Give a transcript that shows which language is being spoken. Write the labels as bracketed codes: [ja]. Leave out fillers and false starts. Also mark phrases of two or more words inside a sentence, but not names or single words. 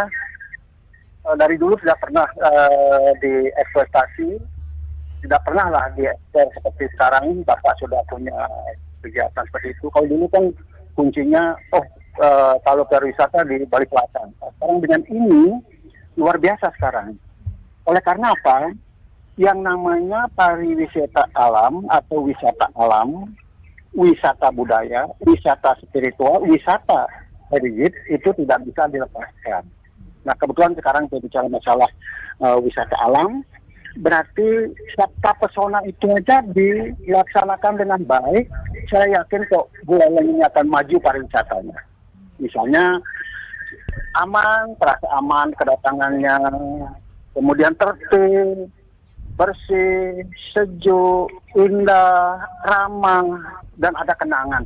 [id] Dari dulu sudah pernah dieksploitasi, tidak pernah lah diekspor seperti sekarang. Bapak sudah punya kegiatan seperti itu. Kalau dulu kan kuncinya, kalau pariwisata di Bali Selatan. Sekarang dengan ini luar biasa sekarang. Oleh karena apa? Yang namanya pariwisata alam atau wisata alam, wisata budaya, wisata spiritual, wisata heritage itu tidak bisa dilepaskan. Nah, kebetulan sekarang saya bicara masalah wisata alam, berarti sakta pesona itu aja dilaksanakan dengan baik. Saya yakin kok Buleleng ini akan maju pariwisatanya. Misalnya aman, terasa aman kedatangannya, kemudian tertib, bersih, sejuk, indah, ramah, dan ada kenangan.